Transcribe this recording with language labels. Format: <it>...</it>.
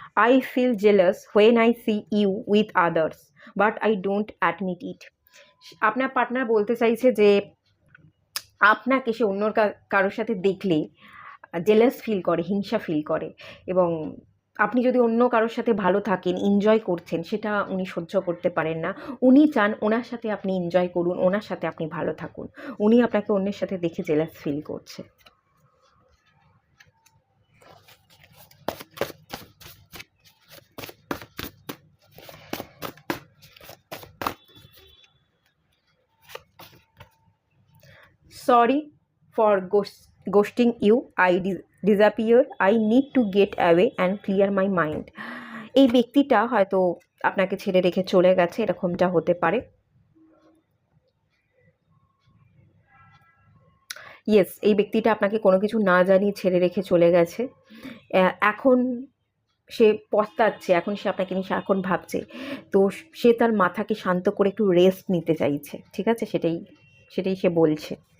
<en>I feel jealous when I see you with others, but I don't admit it.</en> <bn>আপনার partner বলতে চাইছে যে আপনাকে সে অন্য কারোর সাথে দেখলে জেলাস ফিল করে, হিংসা ফিল করে, এবং আপনি যদি অন্য কারোর সাথে ভালো থাকেন, এনজয় করছেন, সেটা উনি সহ্য করতে পারেন না। উনি চান ওনার সাথে আপনি এনজয় করুন, ওনার সাথে আপনি ভালো থাকুন। উনি আপনাকে অন্যের সাথে দেখে জেলাস ফিল করছে।</bn> <en>Sorry for ghosting you. I disappear. I need to get away and clear my mind.</en> <bn>এই ব্যক্তিটা হয়তো আপনাকে ছেড়ে রেখে চলে গেছে, এরকমটা হতে পারে। ইয়েস, এই ব্যক্তিটা আপনাকে কোনো কিছু না জানিয়ে ছেড়ে রেখে চলে গেছে। এখন সে পস্তাচ্ছে, এখন সে আপনাকে নিয়ে সারাক্ষণ ভাবছে, তো সে তার মাথাকে শান্ত করে একটু রেস্ট নিতে চাইছে, ঠিক আছে, সেটাই সে বলছে।</bn>